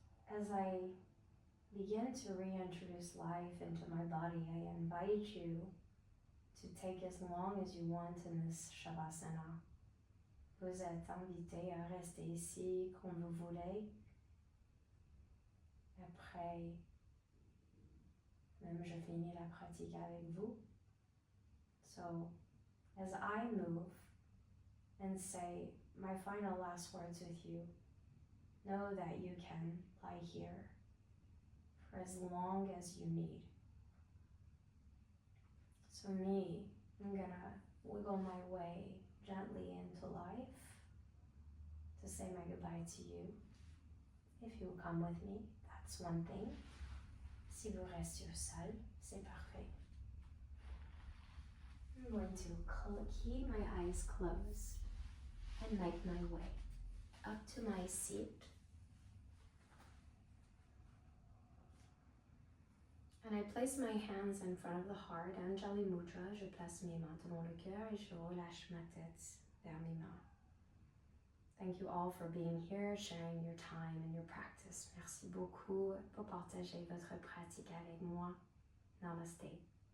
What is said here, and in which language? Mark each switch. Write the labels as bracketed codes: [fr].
[en] As I begin to reintroduce life into my body, I invite you to take as long as you want in this Shavasana. [fr] Vous êtes invité à rester ici comme vous voulez. Après, même je finis la pratique avec vous. [en] So, as I move and say my final last words with you, know that you can lie here for as long as you need. So me, I'm gonna wiggle my way gently into life to say my goodbye to you. If you will come with me, that's one thing. [fr] Si vous restez au sol, c'est parfait. [en] I'm going to keep my eyes closed and make my way up to my seat. And I place my hands in front of the heart, Anjali Mudra. [fr] Je place mes mains devant le cœur et je relâche ma tête vers mes mains. [en] Thank you all for being here, sharing your time and your practice. [fr] Merci beaucoup pour partager votre pratique avec moi. [en] Namaste.